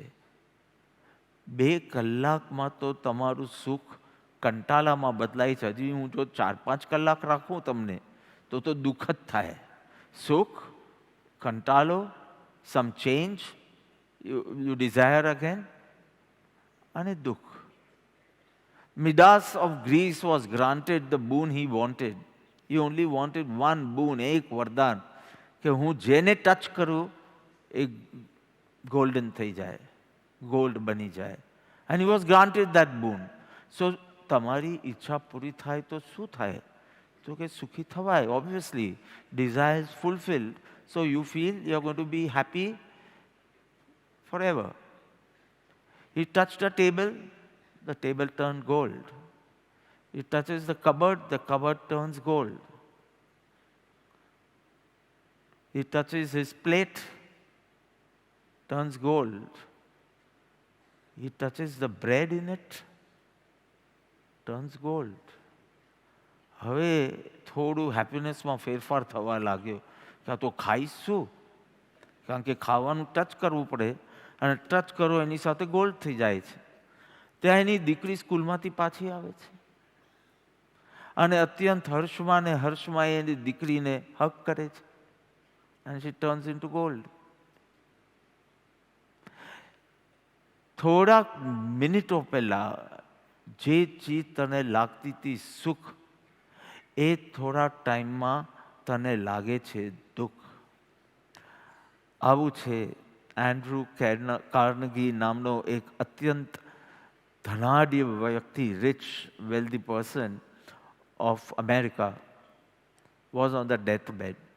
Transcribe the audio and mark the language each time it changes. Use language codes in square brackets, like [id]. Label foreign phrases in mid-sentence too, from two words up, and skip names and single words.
[gu] 2 કલાકમાં તો તમારું સુખ કંટાળામાં બદલાય છે. હજી હું જો 4-5 કલાક રાખું તમને તો દુઃખ જ થાય. સુખ, કંટાળો, [en] some change, you desire again, [gu] અને દુઃખ. [en] Midas of Greece was granted the boon he wanted. He only wanted one boon, [gu] એક વરદાન, કે હું જેને ટચ કરું એ ગોલ્ડન થઈ જાય, ગોલ્ડ બની જાય. [en] And he was granted that boon. [gu] So તમારી ઈચ્છા પૂરી થાય તો શું થાય? તો કે સુખી થવાય. [en] Obviously, desires fulfilled, so you feel you are going to be happy forever. He touched the table turned gold. He touches the cupboard turns gold. He touches his plate, turns gold. He touches the bread in it, turns gold. [gu] હવે થોડું હેપીનેસમાં ફેરફાર થવા લાગ્યો કે આ તો ખાઈશ શું, કારણ કે ખાવાનું ટચ કરવું પડે, અને ટચ કરો એની સાથે ગોલ્ડ થઈ જાય છે. ત્યાં એની દીકરી સ્કૂલમાંથી પાછી આવે છે અને અત્યંત હર્ષમાં એની દીકરીને હક કરે છે, [en] and she turns into gold. [gu] થોડાક મિનિટો પહેલાં જે ચીજ તને લાગતી હતી સુખ, એ થોડા ટાઈમમાં તને લાગે છે દુઃખ. આવું છે એન્ડ્રુ કાર્નેગી નામનો એક અત્યંત ધનાઢ્ય વ્યક્તિ, [en] rich wealthy person of America, was on the death bed.